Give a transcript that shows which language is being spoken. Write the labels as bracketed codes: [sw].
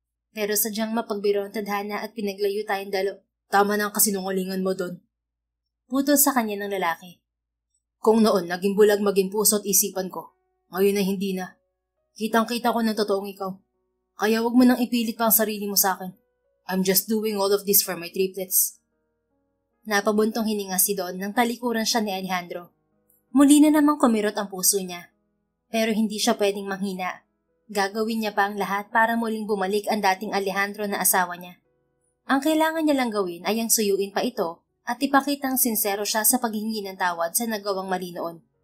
[tl] Pero sadyang mapagbiro ang tadhana at pinaglayo tayong dalo. Tama na ang kasinungalingan mo, Don. Putol sa kanya ng lalaki. Kung noon naging bulag maging puso at isipan ko, ngayon ay hindi na. Kitang-kita ko ng totoong ikaw. Kaya wag mo nang ipilit pa ang sarili mo sa akin. [en] I'm just doing all of this for my triplets. [tl] Napabuntong hininga si Don nang talikuran siya ni Alejandro. Muli na namang kumirot ang puso niya. Pero hindi siya pwedeng manghina. Gagawin niya pa ang lahat para muling bumalik ang dating Alejandro na asawa niya. Ang kailangan niya lang gawin ay ang suyuin pa ito at ipakitang sinsero siya sa paghingi ng tawad sa nagawang mali noon.